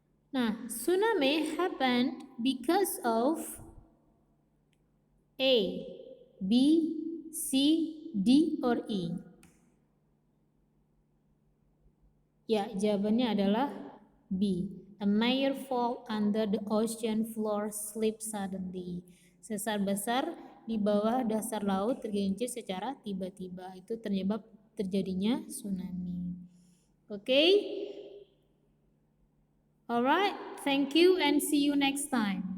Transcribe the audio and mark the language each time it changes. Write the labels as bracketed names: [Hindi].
[English] Nah, tsunami happened because of A, B, C, D, or E. [Indonesian] Ya, jawabannya adalah B. [English] A major fall under the ocean floor slipped suddenly. [Indonesian] Sesar besar di bawah dasar laut tergelincir secara tiba-tiba. Itu ternyebab terjadinya tsunami. [English] Okay? Alright, thank you and see you next time.